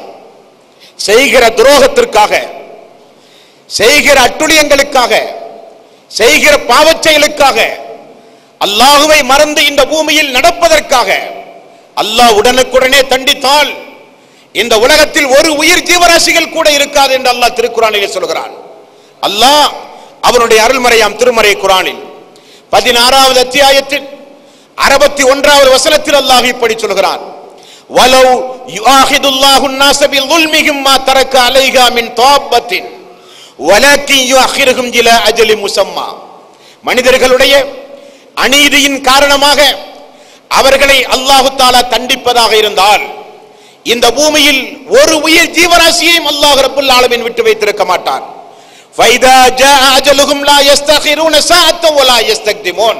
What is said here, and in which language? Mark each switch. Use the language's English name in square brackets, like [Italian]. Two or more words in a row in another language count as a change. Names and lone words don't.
[Tamil] செய்கிற துரோகத்திற்காக, செய்கிற அட்டுழியங்களுக்காக, செய்கிற பாவச் செயலுக்காக, அல்லாஹுவை மறந்து இந்த பூமியில் நடப்பதற்காக அல்லாஹ் உடனுக்குடனே தண்டித்தால் இந்த உலகத்தில் ஒரு உயிர் ஜீவராசிகள் கூட இருக்காது என்று அல்லாஹ் திருக்குர்ஆனிலே சொல்கிறான். அல்லாஹ் அவனுடைய அருள்மறையாம் திருமறை குர்ஆனில் 16வது அத்தியாயத்தில் 61வது வசனத்தில் அல்லாஹ் இப்படி சொல்கிறான், [Arabic] ولو يؤاخذ الله الناس بظلمهم ما ترك عليها من طابة ولكن يؤخرهم إلى أجل مسمى. [Tamil] மனிதர்களுடைய அநீதியின் காரணமாக அவர்களை [Arabic] الله تعالى [Tamil] தண்டிப்பதாக இருந்தால் இந்த பூமியில் ஒரு உயிர் ஜீவராசியையும் [Arabic] الله رب العالمين [Tamil] விட்டு வைத்திருக்க மாட்டான். [Arabic] فإذا جاء أجلهم لا يستأخرون ساعة ولا يستقدمون.